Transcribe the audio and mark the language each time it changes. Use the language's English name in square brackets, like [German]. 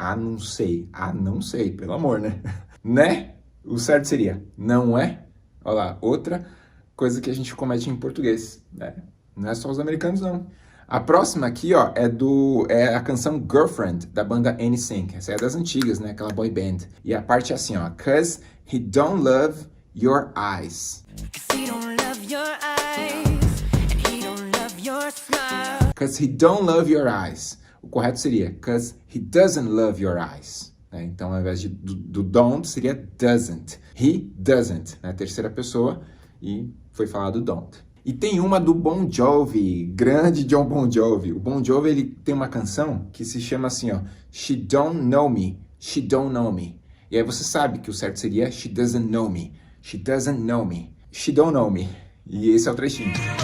[Portuguese] Não sei, não sei, pelo amor, né? Né? O certo seria não é. Olha lá, outra coisa que a gente comete em português, né? Não é só os americanos, não. A próxima aqui, ó, é a canção Girlfriend, da banda NSYNC. Essa é das antigas, né? Aquela boy band. E a parte é assim, ó. [English] 'Cause he don't love your eyes. 'Cause he don't love your eyes. And he don't love your smile. 'Cause he don't love your eyes. [Portuguese] O correto seria [English] 'cause he doesn't love your eyes. [Portuguese] Então, ao invés do don't, seria doesn't. He doesn't, né? Terceira pessoa, e foi falado don't. E tem uma do Bon Jovi, grande John Bon Jovi. O Bon Jovi, ele tem uma canção que se chama assim, ó, [English] She Don't Know Me, She Don't Know Me. [Portuguese] E aí você sabe que o certo seria [English] she doesn't know me. She doesn't know me. She don't know me. [Portuguese] E esse é o trechinho.